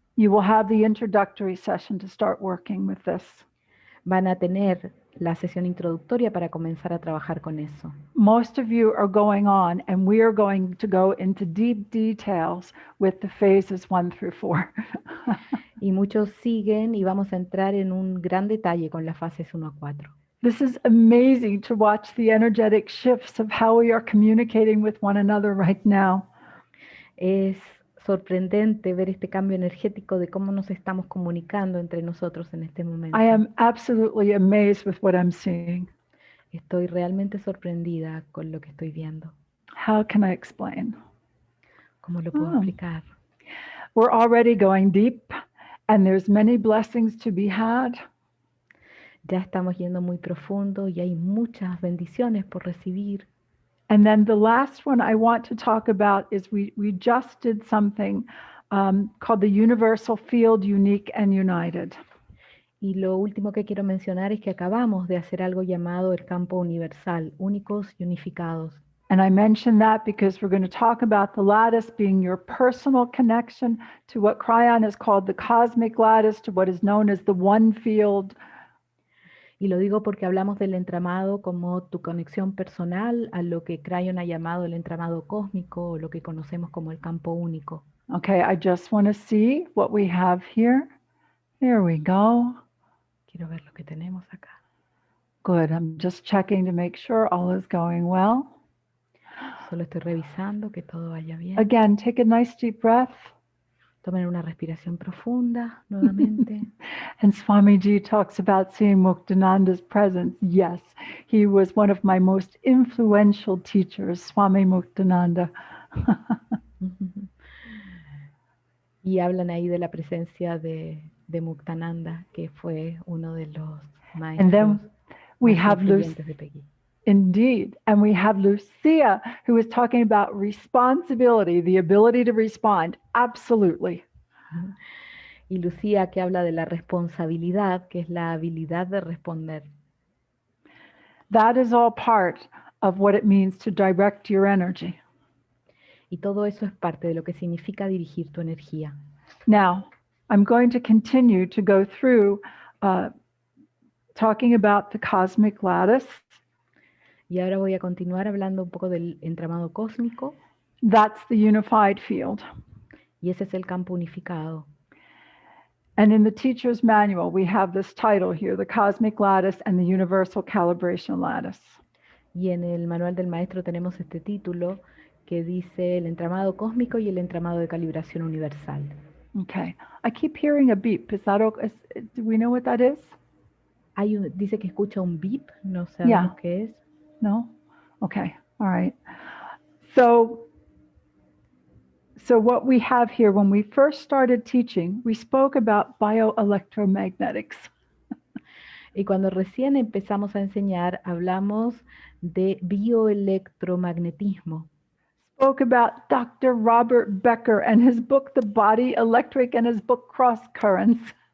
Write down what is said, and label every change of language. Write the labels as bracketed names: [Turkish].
[English] You will have the introductory session to start working with this. [Spanish] Van a tener la sesión introductoria para comenzar a trabajar con eso. [English] Most of you are going on, and we are going to go into deep details with the phases 1 through 4. [Spanish] Y muchos siguen y vamos a entrar en un gran detalle con las fases 1 a 4. [English] This is amazing to watch the energetic shifts of how we are communicating with one another right now. [Spanish] Es sorprendente ver este cambio energético de cómo nos estamos comunicando entre nosotros en este momento. [English] I am absolutely amazed with what I'm seeing. [Spanish] Estoy realmente sorprendida con lo que estoy viendo. [English] How can I explain? [Spanish] ¿Cómo lo puedo explicar? [English] We're already going deep, and there's many blessings to be had. [Spanish] Ya estamos yendo muy profundo y hay muchas bendiciones por recibir. [English] And then the last one I want to talk about is we just did something called the Universal Field Unique and United. [Spanish] Y lo último que quiero mencionar es que acabamos de hacer algo llamado el campo universal, únicos y unificados. [English] And I mention that because we're going to talk about the lattice being your personal connection to what Cryon has called the cosmic lattice, to what is known as the one field. [Spanish] Y lo digo porque hablamos del entramado como tu conexión personal a lo que Cryon ha llamado el entramado cósmico o lo que conocemos como el campo único. [English] Okay, I just want to see what we have here. There we go. [Spanish] Quiero ver lo que tenemos acá. [English] Good. I'm just checking to make sure all is going well. [Spanish] Solo estoy revisando que todo vaya bien. [English] Again, take a nice deep breath. [Spanish] Tomen una respiración profunda nuevamente. [English] And Swamiji talks about seeing Muktananda's presence. Yes, he was one of my most influential teachers, Swami Muktananda. [Spanish] Y hablan ahí de la presencia de Muktananda, que fue uno de los maestros [English] And then we [Spanish] más [English] have [Spanish] influyentes de Peggy. [English] Indeed. And we have Lucia, who is talking about responsibility, the ability to respond. Absolutely. [Spanish] Y Lucía, que habla de la responsabilidad, que es la habilidad de responder. [English] That is all part of what it means to direct your energy. [Spanish] Y todo eso es parte de lo que significa dirigir tu energía. [English] Now, I'm going to continue to go through talking about the cosmic lattice. [Spanish] Y ahora voy a continuar hablando un poco del entramado cósmico. [English] That's the unified field. [Spanish] Y ese es el campo unificado. [English] And in the teacher's manual, we have this title here, the cosmic lattice and the universal calibration lattice. [Spanish] Y en el manual del maestro tenemos este título que dice el entramado cósmico y el entramado de calibración universal. [English] Okay. I keep hearing a beep. Is that okay? Do we know what that is? [Spanish] Dice que escucha un beep, no sabemos qué es. [English] No? Okay. All right. So what we have here, when we first started teaching, we spoke about bioelectromagnetics. [Spanish] Y cuando recién empezamos a enseñar, hablamos de bioelectromagnetismo. [English] Spoke about Dr. Robert Becker and his book, The Body Electric, and his book, Cross Currents.